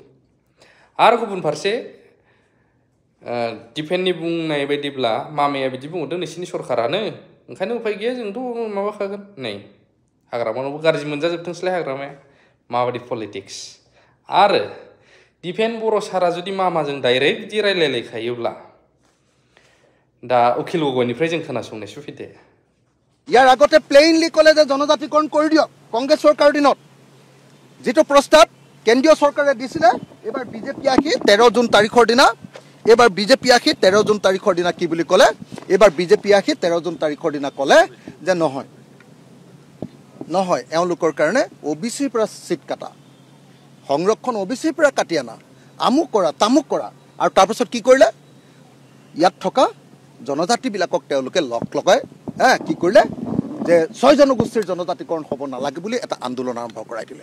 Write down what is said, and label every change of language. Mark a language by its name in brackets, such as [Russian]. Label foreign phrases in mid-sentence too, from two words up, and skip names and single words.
[Bodo] आरो गुबुन फारसे दिफेननि बुंनाय बायदिब्ला मामाया बिदि बुंहरदों नोंसिनि सरखारानो ओंखायनो उफाय गैया जोंथ' माबाखागोन। नै हाग्रामानावबो गाज्रि मोनजाजोबथोंसैलाय हाग्रामाया माबायदि पलिटिक्स। आरो दिफेन बर' सारा जुदि मामाजों डाइरेक्ट बिदि रायलायलायखायोब्ला दा उखिल गगৈनिफ्राय जों खोनासंनायसो फैदो। [Assamese] ইয়াৰ আগতে প্লেইনলি ক'লে যে জনজাতিকৰণ কৰি দিয়ক কংগ্ৰেছ চৰকাৰৰ দিনত যিটো প্ৰস্তাৱ কেন্দ্ৰীয় চৰকাৰে দিছিলে। এবাৰ বিজেপি আহি 13 জুন তাৰিখৰ দিনা কি বুলি ক'লে এবাৰ বিজেপি আহি 13 জুন তাৰিখৰ দিনা ক'লে যে নহয় এওঁলোকৰ কাৰণে OBCৰ পৰা চিট কাটা সংৰক্ষণ OBCৰ পৰা কাটি আনা আমুক কৰা তামুক কৰা আৰু তাৰপিছত কি কৰিলে ইয়াত থকা জনজাতিবিলাকক তেওঁলোকে লগাই কি কৰিলে যে 6 জনগোষ্ঠীৰ জনজাতিকৰণ হ'ব নালাগে বুলি এটা আন্দোলন আৰম্ভ কৰাই দিলে।